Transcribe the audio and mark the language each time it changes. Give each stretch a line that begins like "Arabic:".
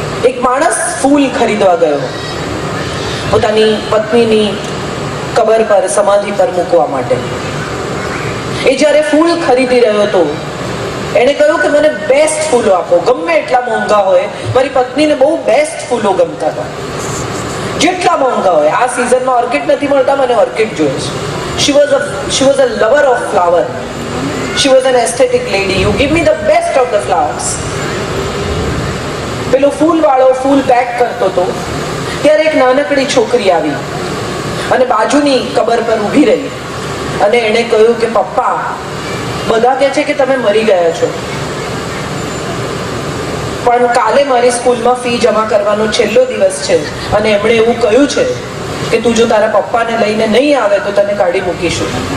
Gujarati: એક માણસ ફૂલ ખરીદવા ગયો પોતાની પત્નીની કબર પર, સમાધિ પર મૂકવા માટે. એ જ્યારે ફૂલ ખરીદી રહ્યો હતો, એને કહ્યું કે મને બેસ્ટ ફૂલો આપો, ગમે એટલા મોંઘા હોય. મારી પત્નીને બહુ બેસ્ટ ફૂલો ગમતા હતા, જેટલા મોંઘા હોય. આ સિઝનમાં ઓર્કિડ નથી મળતા, મને ઓર્કિડ જોઈએ છે.
English: She was a lover of flower. She was an aesthetic lady. You give me the best of the flowers.
Gujarati: પેલો ફૂલ વાળો ફૂલ પેક કરતો હતો ત્યારે એક નાનકડી છોકરી આવી અને બાજુની કબર પર ઊભી રહી અને એણે કહ્યું કે પપ્પા, બધા કહે છે કે તમે મરી ગયા છો, પણ કાલે મારી સ્કૂલમાં ફી જમા કરવાનો છેલ્લો દિવસ છે અને એમણે એવું કહ્યું છે કે તું જો તારા પપ્પાને લઈને નહીં આવે તો તને કાઢી મૂકીશું.